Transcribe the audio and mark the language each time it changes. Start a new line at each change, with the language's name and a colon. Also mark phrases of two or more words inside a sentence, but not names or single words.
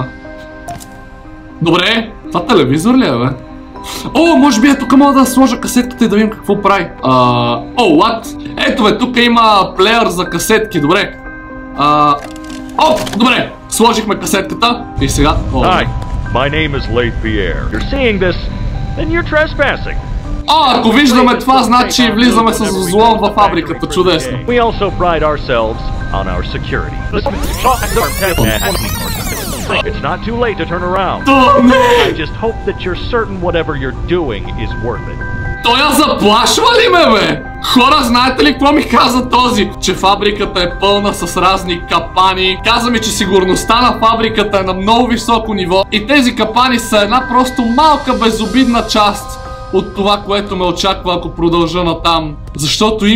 Bulgarian: Добре, това телевизор ли е, бе? О, може би е тук мога да сложа касетката и да видим какво прави. О, what? Ето бе, тук има плеер за касетки, добре. О, добре, сложихме касетката и сега...
English: Hi, my name is Leith Pierre. You're seeing this, then you're trespassing.
Bulgarian: Ако виждаме това, значи влизаме с взлом във фабриката, чудесно.
English: We also pride ourselves on our security. It's not too late to turn around. I just hope that you're certain whatever you're doing is worth it.
Bulgarian: Той я заплашва ли ме, бе? Хора, знаете ли какво ми каза този? Че фабриката е пълна с разни капани. Каза ми, че сигурността на фабриката е на много високо ниво. И тези капани са една просто малка безобидна част от това, което ме очаква, ако продължа натам.